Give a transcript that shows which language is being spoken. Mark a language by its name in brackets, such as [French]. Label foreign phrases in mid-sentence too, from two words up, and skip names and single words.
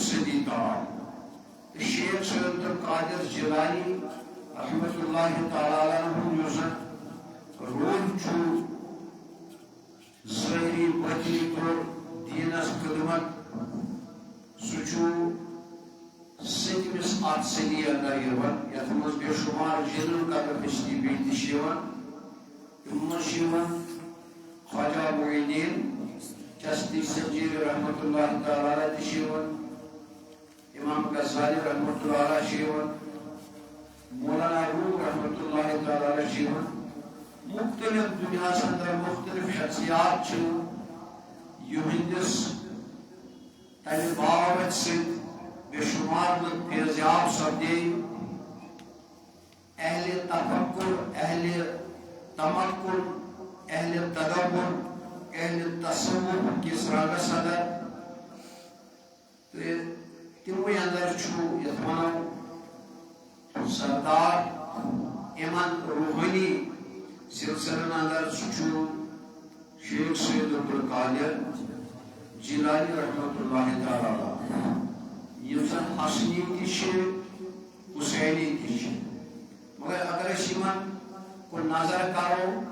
[Kashmiri] صدی تام تہٕ شیخ سید عبدالقادر جیلانی [Arabic] رحمۃ اللہ تعالیٰ عنہ [Kashmiri] یُس زن روٗد چھُ ظٲہری باطنی طور دیٖنس خدمت سُہ چھُ سٔتمِس اَتھ صدی اندر یِوان یتھ منٛز بے شُمار جنن قدر ہستی بیٚیہِ تہِ چھِ یِوان تِمن منٛز چھِ یِوان خواجہ معین الدین چشتی سنجیری [Arabic] رحمۃ اللہ تعالیٰ علیہ [Kashmiri] تہِ چھِ یِوان امام غزالی [Arabic] رحمۃ اللہ علیہ [Kashmiri] چھِ یِوان مولانا روح [Arabic] رحمۃ اللہ تعالیٰ علیہ [Kashmiri] چھِ یِوان مختلف دنیاہس اندر مختلف شخصیات چھِ یِہنٛدِس تمہِ باوت سۭتۍ بے شمار لُکھ فیضیاب سپدے اہل تفکر اہل تمکن اہل تدبر اہل تصور کس رنگس اندر تموٕے اندر چھُ یتھ ونو سردار یمن روحانی سلسلن اندر سُہ چھُ شیخ سید عبدالقادر جیلانی [Arabic] رحمۃ اللہ تعالیٰ [Kashmiri] یِم زن حسنی تہِ چھِ حسینی تہِ چھِ مگر اگر أسۍ یِمن کُن نظر کرو